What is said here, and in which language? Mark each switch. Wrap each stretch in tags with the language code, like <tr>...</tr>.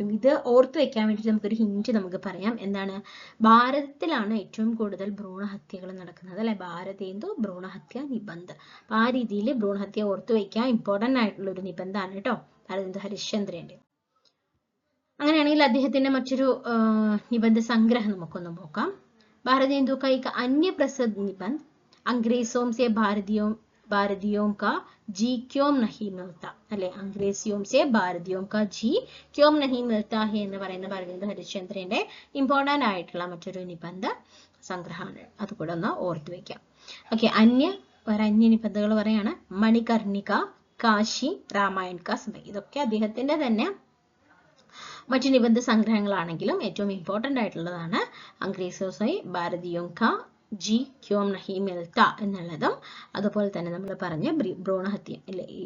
<ml>അപ്പം ഇത് ഓർത്ത് വെക്കാൻ വേണ്ടിയിട്ട് നമുക്കൊരു ഹിന്റ് നമുക്ക് പറയാം. എന്താണ്? ഭാരതത്തിലാണ് ഏറ്റവും കൂടുതൽ ഭ്രൂണഹത്യകൾ നടക്കുന്നത് അല്ലെ. ഭാരതേന്ദു ഭ്രൂണഹത്യ നിബന്ധ. അപ്പൊ ആ രീതിയിൽ ഭ്രൂണഹത്യ ഓർത്ത് വെക്കാൻ ഇമ്പോർട്ടൻ്റ് ആയിട്ടുള്ള ഒരു നിബന്ധമാണ് കേട്ടോ ഭാരതേന്ദു ഹരിശ്ചന്ദ്രന്റെ. അങ്ങനെയാണെങ്കിൽ അദ്ദേഹത്തിന്റെ മറ്റൊരു നിബന്ധ സംഗ്രഹം നമുക്കൊന്ന് നോക്കാം.</ml> <hi>ഭാരതേന്ദു का एक अन्य प्रसिद्ध निबंध अंग्रेजों से भारतीयों का जी क्यों नहीं मिलता</hi> <ml>അല്ലെ.</ml> <hi>अंग्रेजियों से भारतीयों का जी क्यों नहीं मिलता है</hi> <ml>എന്ന് പറയുന്ന ഭാരതേന്ദു ഹരിശ്ചന്ദ്രന്റെ ഇമ്പോർട്ടൻ്റ് ആയിട്ടുള്ള മറ്റൊരു നിബന്ധ സംഗ്രഹമാണ്. അതുകൂടെ ഒന്ന് ഓർത്തു വെക്കാം. ഓക്കെ, അന്യ നിബന്ധകൾ പറയാണ്. മണികർണിക, കാശി, രാമായൺ കാ സമയ. ഇതൊക്കെ അദ്ദേഹത്തിന്റെ തന്നെ മറ്റു നിബന്ധ സംഗ്രഹങ്ങളാണെങ്കിലും ഏറ്റവും ഇമ്പോർട്ടൻ്റ് ആയിട്ടുള്ളതാണ്</ml> <hi>അംഗ്രേസോസൈ ഭാരതീയോം കാ ജി ക്യോം നഹി മിൽത്ത</hi> <ml>എന്നുള്ളതും അതുപോലെ തന്നെ നമ്മൾ പറഞ്ഞ ഭ്രൂണഹത്യ അല്ലെ.</ml>